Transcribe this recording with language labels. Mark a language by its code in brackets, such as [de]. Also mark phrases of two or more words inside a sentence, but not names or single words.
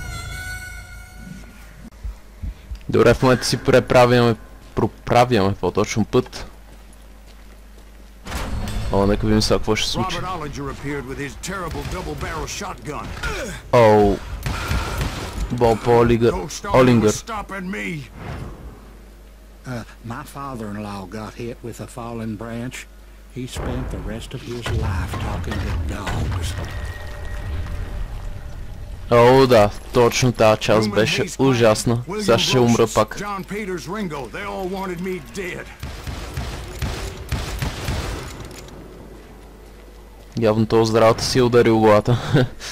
[bg] Добре, в момента си проправяме по-точно път. О, нека видим сега какво ще се случи. О, Боб Олингър. [en] My father-in-law got hit with a fallen branch. He spent the rest of his life talking to dogs. [bg] О, да, точно тази част беше ужасна. Сега ще умра пак. Явно този здравата си е ударил главата.